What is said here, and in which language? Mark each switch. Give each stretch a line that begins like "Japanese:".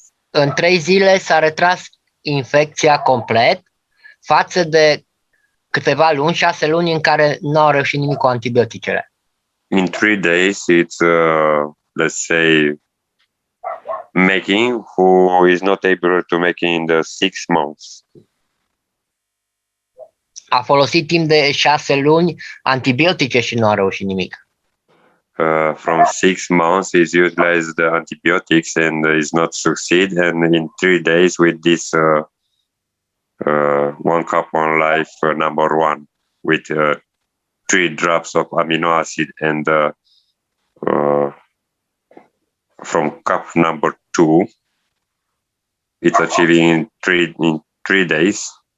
Romanian: În 3 zile s-a retras infecția complet, față de câteva luni, 6 luni în care nu au reușit nimic cu antibioticele.
English: In 3 days, it's let's say making who is not able to make in the 6 months.
Romanian: A folosit timp de 6 luni antibiotice și nu a reușit nimic.
English: From 6 months, he's utilized the antibiotics and is not succeed. And in 3 days, with this one cup, one life number 1 with 3 drops of amino acid and from cup number 2, it's achieving in 3 days.